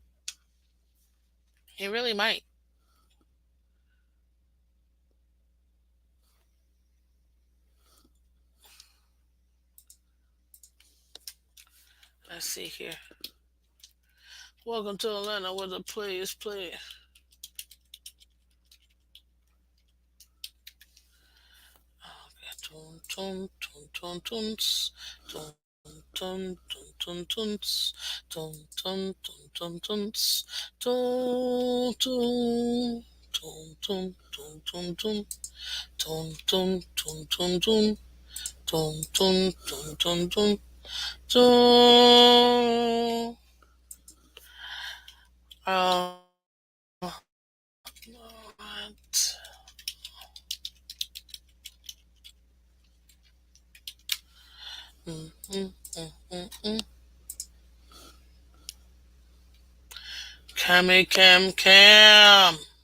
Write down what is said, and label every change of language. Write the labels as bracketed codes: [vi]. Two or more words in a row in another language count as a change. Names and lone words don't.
[en] He really might. Let's see here. Welcome to Atlanta, where the players play. Tun tun tun tun tuns, tun tun tun tun tuns, tun tun tun tun tuns, tun tun tun tun tun tun tun, tun tun tun tun tun, tun tun tun tun tun, tun. What? Mm, mm, mm, mm, mm. Cammy Cam Cam.